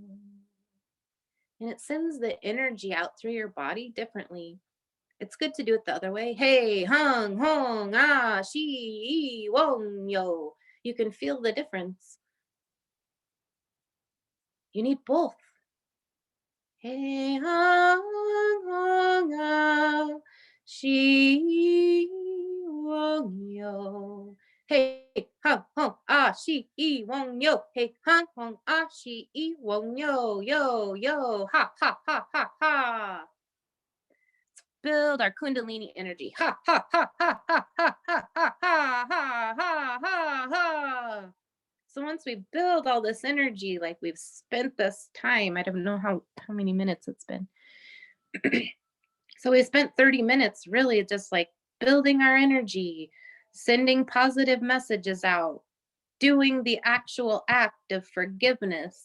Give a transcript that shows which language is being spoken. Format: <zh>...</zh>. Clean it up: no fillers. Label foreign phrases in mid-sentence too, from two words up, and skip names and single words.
<en>And it sends the energy out through your body differently. It's good to do it the other way. Hey, hung, hong, ah, she, wong, yo. You can feel the difference. You need both. Hey, hung, hong, ah, she, wong, yo. Hey, hung, hong, ah, she, wong, yo. Hey, hung, hong, ah, she, wong, yo, yo, yo. Ha, ha, ha, ha, ha. Build our Kundalini energy. Ha, ha, ha, ha, ha, ha, ha, ha, ha, ha, ha, ha, ha. So once we build all this energy, like we've spent this time, I don't know how many minutes it's been. So we spent 30 minutes really just like building our energy, sending positive messages out, doing the actual act of forgiveness.</en>